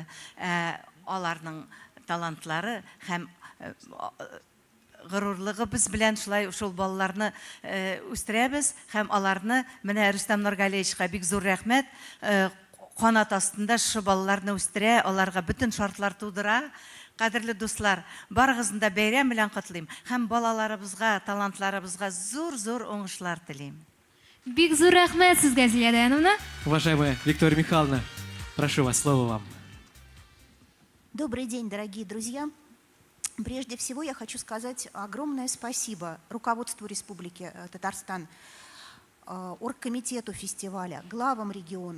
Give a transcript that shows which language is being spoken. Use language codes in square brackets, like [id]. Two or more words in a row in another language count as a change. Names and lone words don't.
[tt] Аларның талантлары һәм горурлыгы без белән шулай шул балаларны үстерәбез һәм аларны менә Рөстәм Нургалиевичка бик зур рәхмәт. Канат астында шушы балаларны үстерә, аларга бөтен шартлар тудыра. Кадерле дуслар, барыгызны да бәйрәм белән котлыйм һәм балаларыбызга, талантларыбызга зур-зур уңышлар телим. Бик зур рәхмәт сезгә, Зилә Даяновна. [ru] Уважаемая Виктория Михайловна, прошу вас, слово вам. Добрый день, дорогие друзья. Прежде всего я хочу сказать огромное спасибо руководству Республики Татарстан, оргкомитету фестиваля, главам регионов.